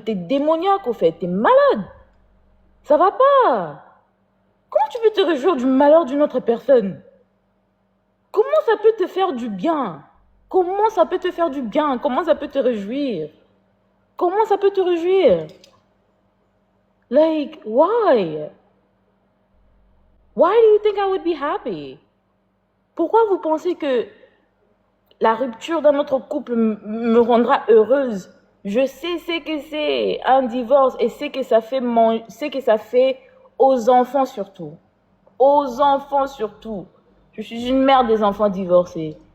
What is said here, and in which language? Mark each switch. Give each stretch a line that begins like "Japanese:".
French: T'es démoniaque, au fait. T'es malade. Ça va pas. Comment tu peux te réjouir du malheur d'une autre personne? Comment ça peut te faire du bien? Comment ça peut te faire du bien? Comment ça peut te réjouir? Comment ça peut te réjouir?
English: Like, why? Why do you think I would be happy?
French: Pourquoi vous pensez que la rupture d'un autre couple me rendra heureuse? Je sais ce que c'est un divorce et ce que ça fait aux enfants surtout. Aux enfants surtout. Je suis une mère des enfants divorcés.